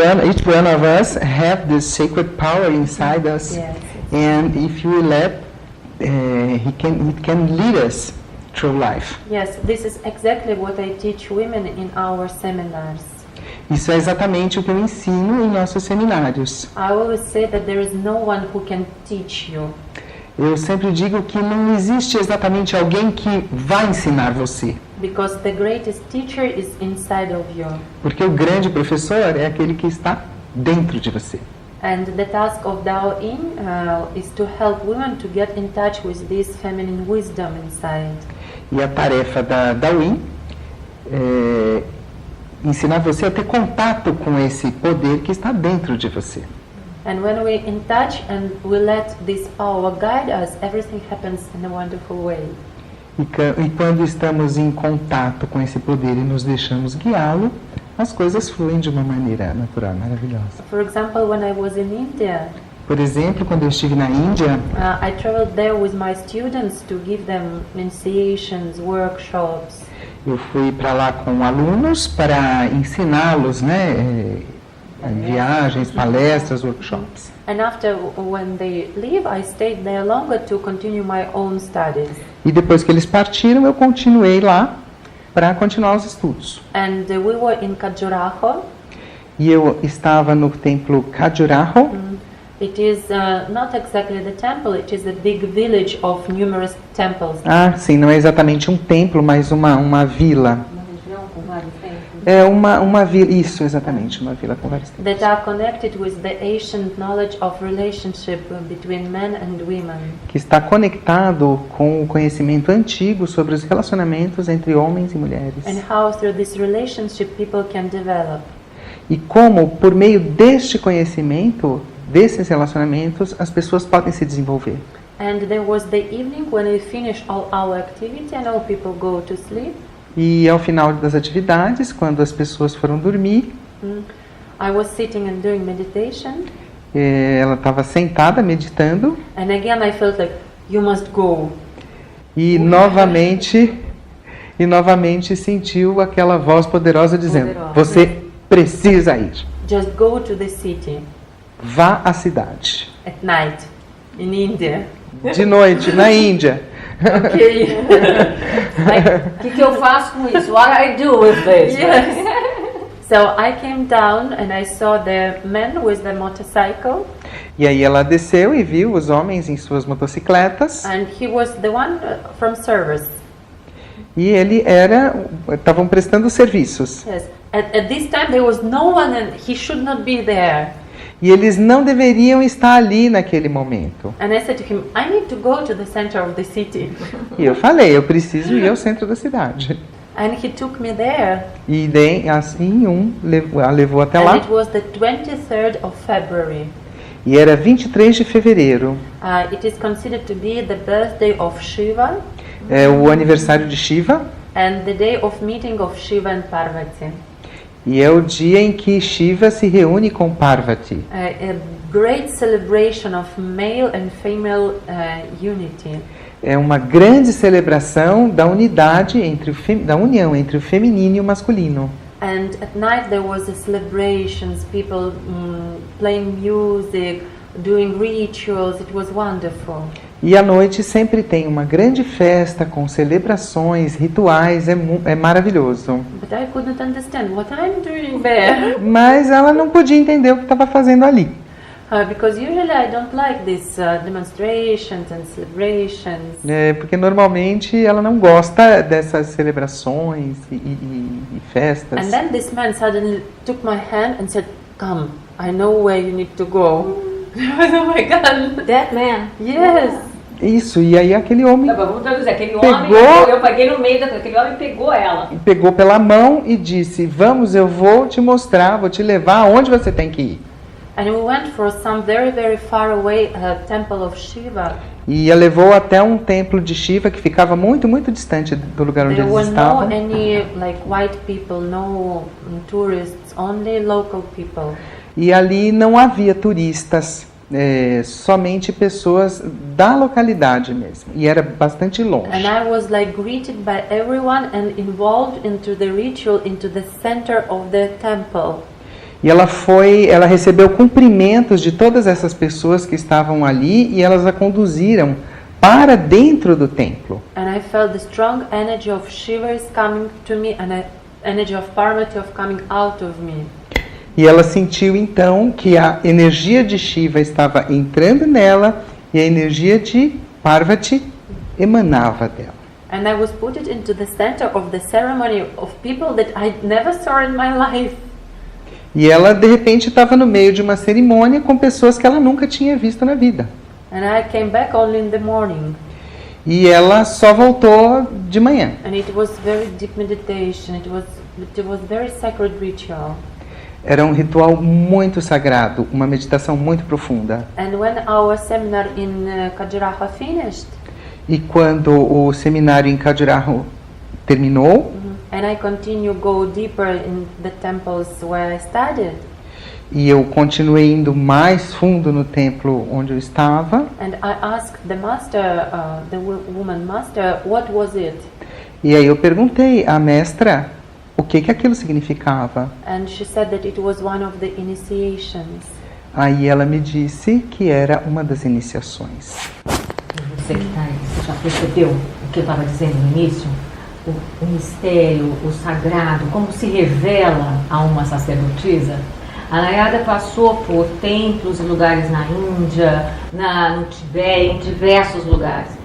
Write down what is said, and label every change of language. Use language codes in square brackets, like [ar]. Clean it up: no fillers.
[en] Each one of us have this sacred power inside us, Yes. and if you let, it can lead us through life. Yes, this is exactly what I teach women in our seminars. [pt] Isso é exatamente o que eu ensino em nossos seminários. [en] I always say that there is no one who can teach you. [pt] Eu sempre digo que não existe exatamente alguém que vai ensinar você. [en] Because the greatest teacher is inside of you. [pt] Porque o grande professor é aquele que está dentro de você. [en] And the task of Daoin is to help women to get in touch with this feminine wisdom inside. [pt] E a tarefa da Daoin é ensinar você a ter contato com esse poder que está dentro de você. [en] And when we're in touch and we let this power guide us, everything happens in a wonderful way. [pt] E quando estamos em contato com esse poder e nos deixamos guiá-lo, as coisas fluem de uma maneira natural, maravilhosa. [en] For example, when I was in India, [pt] Por exemplo, quando eu estive na Índia, [en] I traveled there with my students to give them initiations, workshops. [pt] eu fui para lá com alunos para ensiná-los, né, viagens, palestras, workshops. [en] And after, when they leave, I stayed there longer to continue my own studies. [pt] E depois que eles partiram, eu continuei lá para continuar os estudos. [en] And we were in Khajuraho. [pt] E eu estava no templo Khajuraho. [en] It is not exactly the temple, it is a big village of numerous temples. [pt] Ah, sim, não é exatamente um templo, mas uma vila. Uma região com vários templos. É uma vila, isso, exatamente, uma vila com vários templos. [en] That are connected with the ancient knowledge of relationship between men and women. [pt] Que está conectado com o conhecimento antigo sobre os relacionamentos entre homens e mulheres. [en] And how through this relationship people can develop. [pt] E como, por meio deste conhecimento, desses relacionamentos, as pessoas podem se desenvolver. [en] And there was the evening when we finished all our activity and all people go to sleep. [pt] E ao final das atividades, quando as pessoas foram dormir, [en] I was sitting and doing meditation. [pt] Ela estava sentada meditando [en] And again I felt like, you must go. [pt] e novamente sentiu aquela voz poderosa dizendo: você precisa ir. [en] Just go to the city [pt] Vá à cidade. [en] at night in India. [pt] De noite, na Índia. [en] Okay. [pt] O que eu faço com isso? [en] What I do with this? Yes. So I came down and I saw the men with the motorcycle, [pt] E aí ela desceu e viu os homens em suas motocicletas. [en] and he was the one from service. [pt] E estavam prestando serviços. [en] Yes. At this time there was no one and he should not be there. [pt] E eles não deveriam estar ali naquele momento. [en] And I said to him, I need to go to the center of the city. [pt] E eu falei, eu preciso ir ao centro da cidade. [en] And he took me there. [pt] E assim a levou até [en] And [pt] lá. [en] it was the 23rd of February. [pt] E era 23 de fevereiro. [en] It is considered to be the birthday of Shiva [pt] É o aniversário de Shiva. [en] and the day of meeting of Shiva and Parvati. [pt] E é o dia em que Shiva se reúne com Parvati. [en] A great celebration of male and female unity. [pt] É uma grande celebração da unidade da união entre o feminino e o masculino. [en] And at night there was a celebrations, people playing music, doing rituals. It was wonderful. [pt] E à noite sempre tem uma grande festa com celebrações, rituais, é maravilhoso. [en] But I couldn't understand what I'm doing there. [pt] Mas ela não podia entender o que estava fazendo ali. [en] Because usually I don't like these demonstrations and celebrations. [pt] Porque normalmente ela não gosta dessas celebrações e festas. [en] And then this man suddenly took my hand and said, "Come, I know where you need to go." Oh my God! That man. Yes. [pt] Isso, e aí aquele homem Vamos traduzir, aquele Pegou- homem, eu paguei no meio daquele homem pegou ela. pegou pela mão e disse: vamos, eu vou te mostrar, vou te levar aonde você tem que ir. [en] And we went for some very, very far away temple of Shiva. [pt] E a levou até um templo de Shiva que ficava muito, muito distante do lugar onde [en] There [pt] eles [en] were no [pt] estavam. [en] any like white people, no tourists, only local people. [pt] E ali não havia turistas, somente pessoas da localidade mesmo. E era bastante longe. [en] And I was like greeted by everyone and involved into the ritual, into the center of the temple. [pt] E ela recebeu cumprimentos de todas essas pessoas que estavam ali e elas a conduziram para dentro do templo. [en] And I felt the strong energy of Shiva is coming to me and the energy of Parvati of coming out of me. [pt] E ela sentiu então que a energia de Shiva estava entrando nela e a energia de Parvati emanava dela. [en] And I was put it into the center of the ceremony of people that I never saw in my life. [pt] E ela de repente estava no meio de uma cerimônia com pessoas que ela nunca tinha visto na vida. [en] And I came back only in the morning. [pt] E ela só voltou de manhã. [en] And it was very deep meditation. It was very sacred ritual. [pt] Era um ritual muito sagrado, uma meditação muito profunda. [en] And when our seminar in Khajuraho finished, [pt] E quando o seminário em Khajuraho terminou, [en] and I continue go deeper in the temples where I studied, [pt] e eu continuei indo mais fundo no templo onde eu estava, [en] and I asked the master, the woman master, what was it? [pt] e aí eu perguntei à mestra o que aquilo significava. [en] And she said that it was one of the initiations. [pt] Aí ela me disse que era uma das iniciações. Você que está aí, você já percebeu o que eu estava dizendo no início? O mistério, o sagrado, como se revela a uma sacerdotisa? A Nayada passou por templos e lugares na Índia, no Tibete, em diversos lugares.